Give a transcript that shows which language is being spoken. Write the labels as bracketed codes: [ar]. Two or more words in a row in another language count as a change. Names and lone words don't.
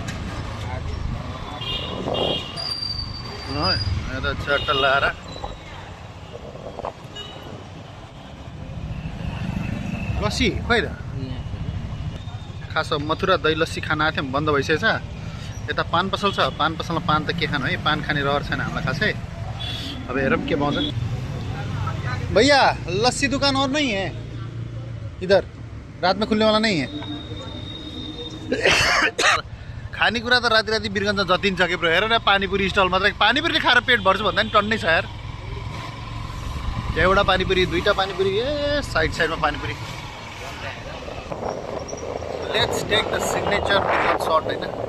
[ne] यता चट्ट लाएर लस्सी खोइ त। खास मथुरा दही लस्सी खान आएको थियौँ, बन्द भइसकेछ। यता पान पसल छ, पान पसलमा पान त के खानु है, पान खाने रहर छैन हामीलाई खासै। अब हेरौँ के पाउँछ। [hi] भैया लस्सी दुकान और नहीं है इधर? रात में खुलने वाला नहीं है? [ne] खानेकुरा त राति राति वीरगञ्जमा जतिन्छ कि ब्रो। हेर न पानीपुरी स्टल मात्रै, पानीपुरी खाएर पेट भर्छु भन्दा नि टन्नै छ यार। एउटा पानीपुरी, 2टा पानीपुरी, ए साइडमा पानीपुरी। [en] Let's take the signature Birgunj shirt होइन।